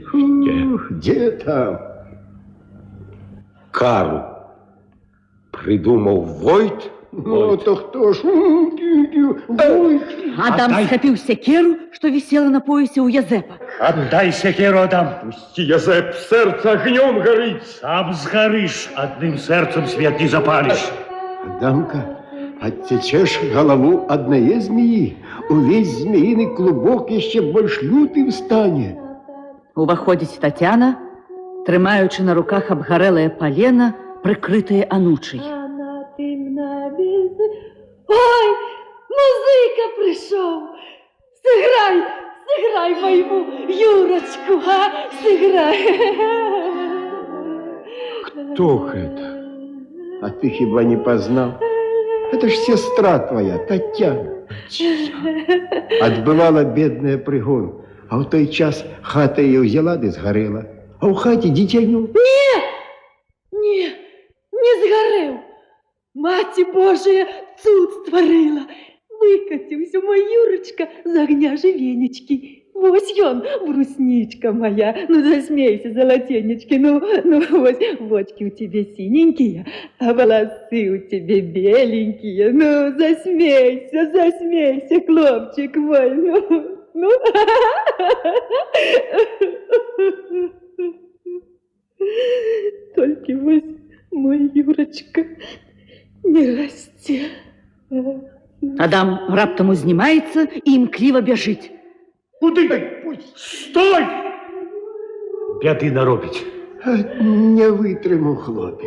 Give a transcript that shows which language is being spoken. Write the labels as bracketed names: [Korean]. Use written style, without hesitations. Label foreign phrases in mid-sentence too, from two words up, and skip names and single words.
[Belarusian] Дзе там? [Russian] Кару придумал Войт? [Belarusian] Ну, то хто ж? Войт! Адам схапіў сякеру, што вісела на поясе ў Язэпа. [Russian] Отдай сякеру, Адам. Пусти, Язэп, сердце огнем горит. [Belarusian] Сам згарыш, адным сэрцам свет не запаліш. [Russian] Адамка, отсечешь голову одной змеи, увесь змеиный клубок еще [Belarusian] больш лютым стане. Уваходзіць Тацяна, трымаючы на руках абгарэлае палена, прыкрытае анучай. [Russian] Ой, музыка пришел! Сыграй, сыграй моему Юрочку, а? Сыграй! Кто это? А ты хіба не познал? Это ж сестра твоя, Татьяна. Отбывала бедная пригон, а в той час хата ее взяла да сгорела. [Belarusian] А у хаті дитяню. [Russian] Не сгорел. [Belarusian] Маці Божия цуд створила. [Russian] Выкатился мой Юрочка за огня живенечки. [Belarusian] Вось ён, брусничка моя. Ну, засмейся, золотенечки. [Russian] Ну, вось, вочки у тебя синенькие, а волосы у тебя беленькие. [Belarusian] Ну, засмейся, хлопчик мой. Ну. [Russian] Только вось мой Юрочка не расце. [Belarusian] Адам раптам узнімаецца і імкліва бяжыць. Куды? Стой! Бяды наробіць. Не вытрымаў хлопец.